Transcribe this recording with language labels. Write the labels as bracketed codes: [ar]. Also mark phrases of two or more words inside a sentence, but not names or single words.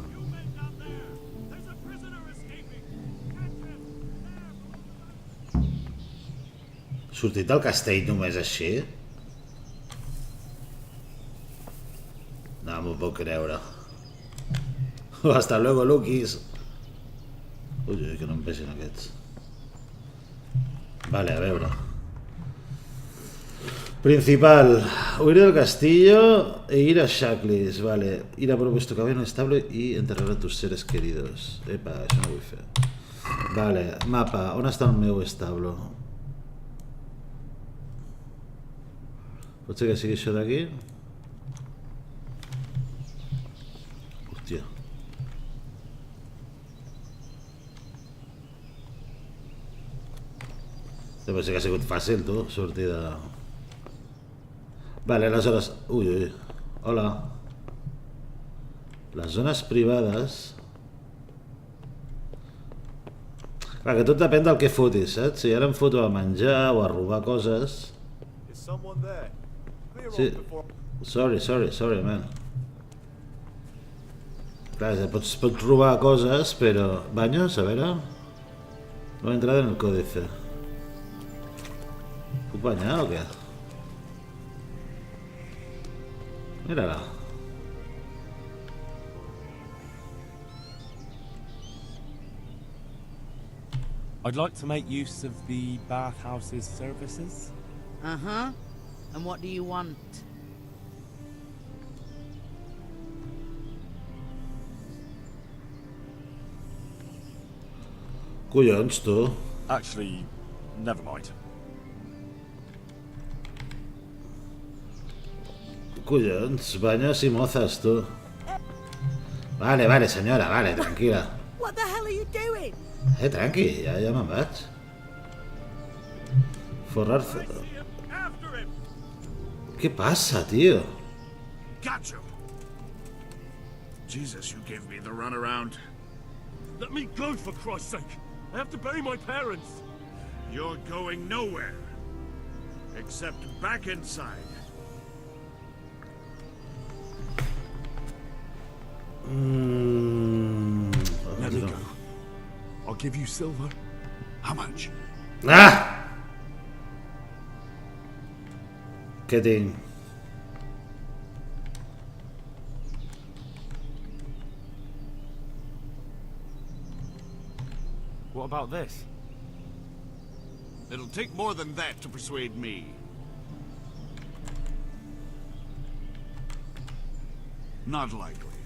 [ca] Sortit del castell només així? No m'ho puc creure. [es] Hasta luego, Lukis. [ca] Ui, que no em vegin aquests. Vale, a veure. Principal. [es] Huir del castillo e ir a Shacklis. Vale. Ir a por vuestro cabello estable y enterrar a tus seres queridos. [ca] Epa, això no ho vull fer. Vale, mapa. On està el meu establo? Pot ser que sigui això d'aquí? Hòstia. Deu ser que ha sigut fàcil, tu, sortir de... Vale, aleshores... Ui, ui. Hola. Les zones privades... Clar, que tot depèn del que fotis, saps? Si ara em foto a menjar o a robar coses... Sí. [en] Sorry, man. [ca] Clar, pots robar coses, però... Baños, a veure... [es] No he entrado en el códice. [ca] ¿Puc banyar o què? Mira-la. [en] I'd like to make use of the bathhouse's services. Uh-huh. And what do you want? [ca] Collons, tu. [en] Actually, never mind. [ca] Collons, [es] baños y mozas, tú. [ca] Vale, senyora, vale, tranquil·la. [en] What the hell are you doing? [ca] Tranqui, ja me'n vaig. Forrar... Què passa, tio? [en] Gotcha. Jesus, you gave me the runaround. Let me go, for Christ's sake! I have to bury my parents! You're going nowhere. Except back inside. Let me go. I'll give you silver. How much? [ca] Ah! Què tinc? [en] What about this? It'll take more than that to persuade me. Not likely.